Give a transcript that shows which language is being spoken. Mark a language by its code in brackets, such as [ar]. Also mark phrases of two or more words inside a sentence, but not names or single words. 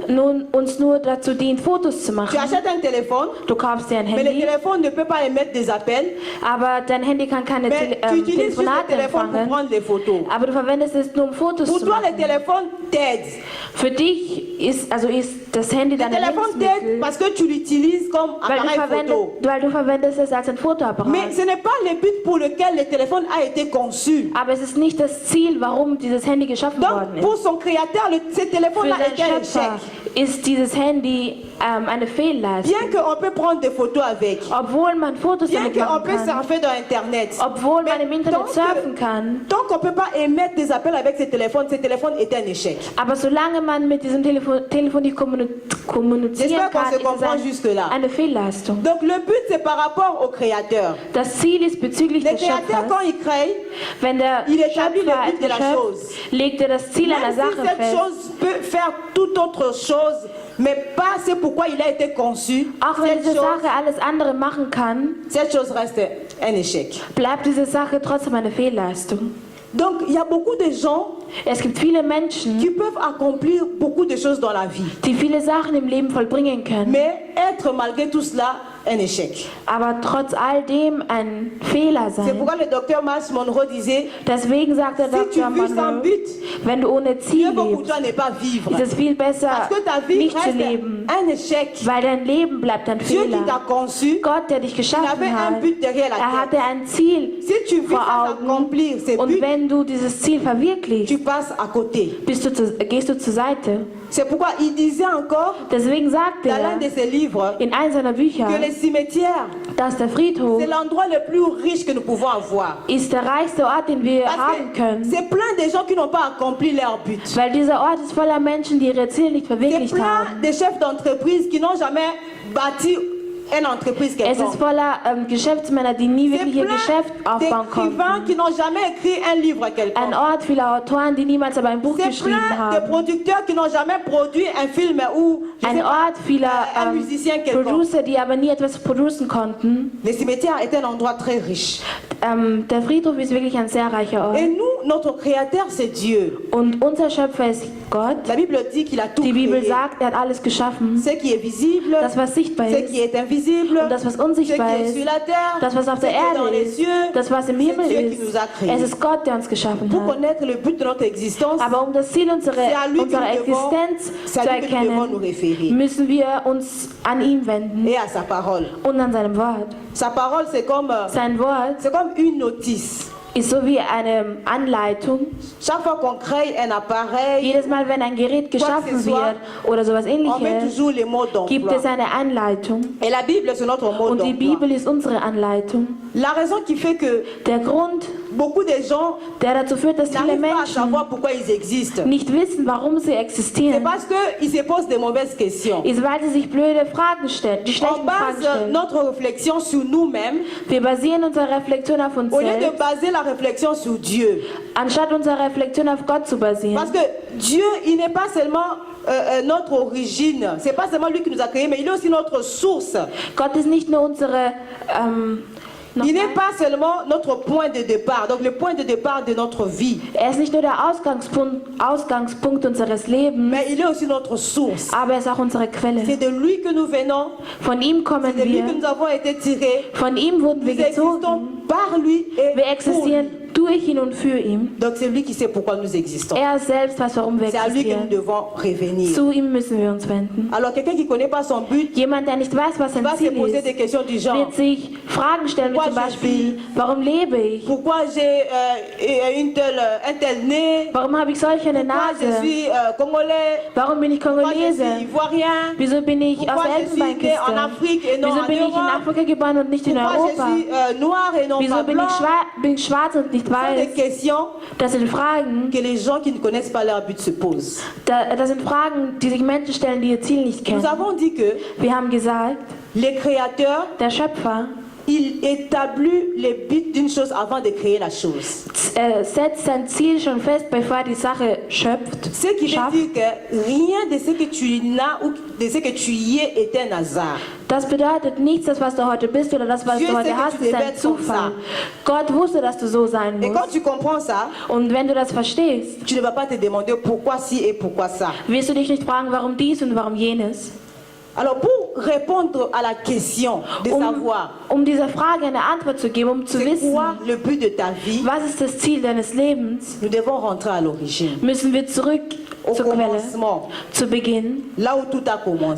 [de] nun uns nur dazu dient, Fotos zu [fr] Tu [de] machen. [fr] achètes un téléphone, [de] Du kaufst dir ein [fr] mais le [de] Handy, [fr] téléphone ne peut pas émettre des appels, [de] aber dein Handy kann keine [fr] mais tu utilises juste le [de] Telefonate [fr] téléphone pour [de] empfangen. [fr] prendre des photos. [de] Aber du verwendest es nur, um Fotos [fr] Pour [de] zu [fr] toi, le [de] machen. [fr] téléphone t'aide. [de] Für dich ist das Handy [fr] Le [de] dein [fr] téléphone t'aide [de] Lebensmittel, [fr] parce que tu l'utilises comme appareil photo. [de] weil du verwendest es als ein Fotoapparat. [fr] Mais ce n'est pas le but pour lequel le téléphone a été conçu. [de] Aber es ist nicht das Ziel, warum dieses Handy geschaffen worden [fr] Donc, [de] ist. [fr] pour son créateur, ce [de] Für [fr] téléphone-là [de] seinen [fr] était un [de] Schöpfer [fr] échec. [de] ist dieses Handy eine Fehlleistung. [fr] Bien qu'on peut prendre des photos avec, [de] Obwohl man Fotos [fr] bien [de] damit [fr] qu'on [de] machen [fr] peut [de] kann, [fr] surfer dans Internet, [de] obwohl man [fr] Mais [de] im Internet surfen kann, [fr] tant qu'on ne peut pas émettre des appels avec ce téléphone est un échec. [de] aber solange man mit diesem Telefon nicht kommunizieren [fr] J'espère qu'on [de] kann, [fr] se [de] ist [fr] comprend [de] es [fr] juste là. [de] eine Fehlleistung. [fr] Donc le but c'est par rapport au Créateur. [de] Das Ziel ist bezüglich [fr] Le [de] des [fr] Créateur [de] Schöpfers, [fr] quand il crée, [de] wenn der [fr] il établit [de] Schöpfer [fr] le but de la [de] etwas [fr] chose. [de] schöpft, legt er das Ziel einer [fr] Même si [de] Sache [fr] cette [de] fest. [fr] chose peut faire toute autre chose, mais pas c'est pourquoi il a été conçu, [de] Auch wenn [fr] cette [de] diese [fr] chose, [de] Sache alles andere machen kann, [fr] cette chose reste un échec. [de] bleibt diese Sache trotzdem eine Fehlleistung. [fr] Donc il y a beaucoup de gens [de] Es gibt viele Menschen, [fr] qui peuvent accomplir beaucoup de choses dans la vie, [de] die viele Sachen im Leben vollbringen können, [fr] mais être malgré tout cela un échec. [de] aber trotz all dem ein Fehler [fr] C'est [de] sein. [fr] pourquoi le docteur Miles Monroe disait, [de] Deswegen sagt der [fr] si tu [de] Dr. [fr] vis sans [de] Monroe, [fr] but, [de] wenn du ohne Ziel [fr] mieux vaut pour [de] lebst, [fr] toi ne pas vivre. [de] ist es viel besser, [fr] Parce que ta vie [de] nicht zu [fr] reste [de] leben, [fr] un échec. [de] weil dein Leben bleibt ein [fr] Dieu qui t'a [de] Fehler. [fr] conçu, [de] Gott, der dich [fr] il [de] geschaffen [fr] avait un [de] hat, [fr] but derrière la [de] er hatte [fr] tête. [de] ein Ziel [fr] Si tu vis [de] vor [fr] sans [de] Augen [fr] accomplir ces [de] und [fr] buts, [de] wenn du dieses Ziel verwirklichst, [fr] tu passes à côté. [de] gehst du zur Seite. [fr] C'est pourquoi il disait encore [de] Deswegen sagt [fr] dans l'un [de] er [fr] de ses livres [de] in einem seiner Bücher, [fr] que les cimetières, [de] dass der Friedhof [fr] c'est l'endroit le plus riche que nous pouvons avoir. [de] ist der reichste Ort, den wir [fr] Parce [de] haben [fr] que [de] können. [fr] c'est plein de gens qui n'ont pas accompli leur but. [de] Weil dieser Ort ist voller Menschen, die ihre Ziele nicht [fr] C'est [de] verwirklicht [fr] plein [de] haben. [fr] de chefs d'entreprise qui n'ont jamais bâti une entreprise [de] Es ist [fr] quelconque. [de] voller Geschäftsmänner, die nie [fr] C'est [de] wirklich ihr [fr] plein [de] Geschäft aufbauen [fr] d'écrivains [de] konnten. [fr] qui n'ont jamais écrit un livre [de] Ein [fr] quelconque. [de] Ort vieler Autoren, die niemals aber ein Buch [fr] C'est [de] geschrieben [fr] plein de [de] haben. [fr] producteurs qui n'ont jamais produit un film ou je sais [de] Ein [fr] pas, [de] Ort vieler [fr] un musicien quelconque. [de] Producer, die aber nie etwas producen konnten. [fr] Le cimetière est un endroit très riche. [de] Der Friedhof ist wirklich ein sehr reicher Ort. [fr] Et nous, notre créateur, c'est Dieu. [de] Und unser Schöpfer ist Gott. [fr] La Bible dit qu'il a tout [de] Die Bibel [fr] créé. [de] sagt, er hat alles geschaffen. [fr] Ce qui est visible, [de] Das, was sichtbar [fr] ce [de] ist. [fr] qui est invisible, [de] Und das, was [fr] ce qui [de] unsichtbar [fr] est [de] ist. [fr] sur la terre, [de] Das, was auf [fr] ce [de] der [fr] qui est dans [de] Erde [fr] les [de] ist. [fr] cieux. [de] Das, was im [fr] C'est [de] Himmel [fr] Dieu qui nous a [de] ist. [fr] créés. [de] Es ist Gott, der uns geschaffen [fr] Pour [de] hat. [fr] connaître le but de notre existence, [de] Aber um das Ziel unserer [fr] c'est à lui que [de] Existenz [fr] c'est [de] zu [fr] à lui que nous devons nous [de] erkennen, [fr] référer. [de] müssen wir uns an ihn wenden [fr] Et à sa parole. [de] und an seinem Wort. [fr] Sa parole, c'est comme une notice. [de] Ist so wie eine Anleitung. [fr] Chaque fois qu'on crée un appareil, [de] Jedes Mal, wenn ein Gerät geschaffen wird oder sowas [fr] on met [de] ähnliches, [fr] toujours les mots [de] gibt [fr] d'emploi. [de] es eine Anleitung. [fr] Et la Bible, c'est notre mot [de] Und die [fr] d'emploi. [de] Bibel ist unsere Anleitung. [fr] La raison qui fait que [de] Der Grund, [fr] beaucoup de gens [de] der dazu führt, dass viele [fr] n'arrivent pas à [de] Menschen [fr] savoir pourquoi ils existent, [de] nicht wissen, warum sie [fr] c'est [de] existieren, [fr] parce qu'ils se posent des mauvaises questions. [de] ist, weil sie sich blöde Fragen stellen, die [fr] On [de] schlechten Fragen [fr] base [de] stellen. [fr] notre réflexion sur nous-mêmes [de] Wir basieren unsere Reflexion auf uns [fr] au lieu de [de] selbst, [fr] baser la réflexion sur Dieu. [de] anstatt unsere Reflexion auf Gott zu basieren. [fr] Parce que Dieu, il n'est pas seulement notre origine, c'est pas seulement lui qui nous a créés, mais il est aussi notre source. [de] Gott ist nicht nur unsere [fr] Il n'est pas seulement notre point de départ, donc le point de départ de notre vie, [de] Er ist nicht nur der Ausgangspunkt unseres Lebens, [fr] mais il est aussi notre source. [de] aber er ist auch unsere [fr] C'est [de] Quelle. [fr] de lui que nous venons, [de] Von ihm kommen [fr] c'est de lui que [de] wir, [fr] nous avons été tirés. [de] von ihm wurden wir [fr] Nous existons [de] gezogen. [fr] par lui et [de] Wir [fr] pour [de] existieren [fr] lui. [de] durch ihn und für ihn. [fr] Donc c'est lui qui sait pourquoi nous existons. [de] Er selbst weiß, warum wir [fr] C'est à lui que nous [de] existieren. [fr] devons revenir. [de] Zu ihm müssen wir uns wenden. [fr] Alors quelqu'un qui ne connaît pas son but [de] Jemand, der nicht weiß, was sein [fr] va se [de] Ziel [fr] poser des [de] ist, [fr] questions du genre, [de] wird sich Fragen stellen, wie [fr] Pourquoi [de] zum [fr] je [de] Beispiel, warum lebe ich? [fr] pourquoi j'ai un tel nez, [de] Warum habe ich solch eine [fr] pourquoi je [de] Nase? [fr] suis congolais, [de] Warum bin ich [fr] pourquoi je suis [de] Kongolese? [fr] ivoirien, [de] Wieso bin ich aus [fr] pourquoi [de] der [fr] je suis né en [de] Elfenbeinküste? [fr] Afrique et non [de] Wieso [fr] en [de] bin ich in [fr] Europe, [de] Afrika geboren und nicht in [fr] pourquoi je [de] Europa? [fr] suis noir et non [de] Wieso [fr] pas [de] bin [fr] blanc. [de] bin ich schwarz und nicht [fr] Ce sont des [de] weiß? [fr] questions [de] Das sind Fragen, [fr] que les gens qui ne connaissent pas leur but se posent. [de] das sind Fragen, die sich Menschen stellen, die ihr Ziel nicht [fr] Nous [de] kennen. [fr] avons dit que [de] Wir haben gesagt, [fr] les créateurs, [de] der Schöpfer [fr] il établit les buts d'une chose avant de créer la chose. [de] setzt sein Ziel schon fest, bevor er die Sache schöpft. [fr] Ce qui veut [de] schafft. [fr] dire que rien de ce que tu n'as ou de ce que tu y es est un hasard. [de] Das bedeutet nichts, das was du heute bist oder das was [fr] Dieu [de] du heute [fr] sait que [de] hast, [fr] tu [de] ist [fr] devais [de] ein [fr] être comme [de] Zufall. Gott wusste, dass du so sein [fr] Et quand [de] musst. [fr] tu comprends ça, [de] Und wenn du das verstehst, [fr] tu ne vas pas te demander pourquoi ci et pourquoi ça. [de] wirst du dich nicht fragen, warum dies und warum jenes. [fr] Alors pour répondre à la question de savoir [de] Um dieser Frage eine Antwort zu geben, um zu [fr] c'est [de] wissen, [fr] quoi le but de ta vie, [de] was ist das Ziel deines Lebens, [fr] nous devons rentrer à l'origine, [de] müssen wir zurück [fr] au [de] zur Quelle, [fr] commencement, [de] zu Beginn, [fr] là où tout a commencé.